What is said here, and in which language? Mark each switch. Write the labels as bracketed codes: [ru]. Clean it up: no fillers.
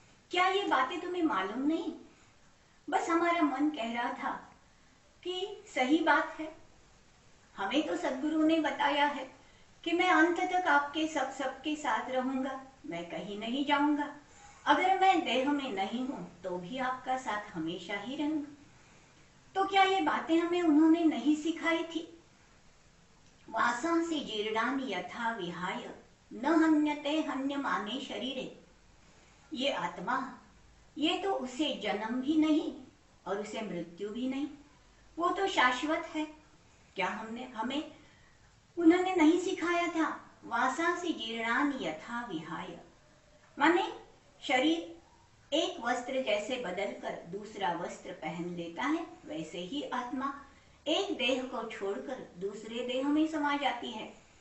[hi] क्या ये बातें तुम्हें मालूम नहीं? बस हमारा मन कह रहा था कि सही बात है, हमें तो सद्गुरु ने बताया है कि मैं अंत तक आपके सबके साथ रहूंगा, मैं कहीं नहीं जाऊंगा, अगर मैं देह में नहीं हूं तो भी आपका साथ हमेशा ही रहूंगा। तो क्या ये बातें हमें उन्होंने नहीं सिखाई थी? [sa] वासांसि जीर्णानि यथा विहाय न हन्यते हन्यमाने शरीरे। [hi] ये आत्मा, ये तो उसे जन्म भी नहीं और उसे मृत्यु भी नहीं, वो तो शाश्वत है। क्या हमें उन्होंने नहीं सिखाया था? [sa] वासांसि जीर्णानि यथा विहाय, [hi] माने शरीर एक वस्त्र जैसे बदलकर दूसरा वस्त्र पहन लेता है, वैसे ही आत्मा एक देह को छोड़कर दूसरे देह में समा जाती है।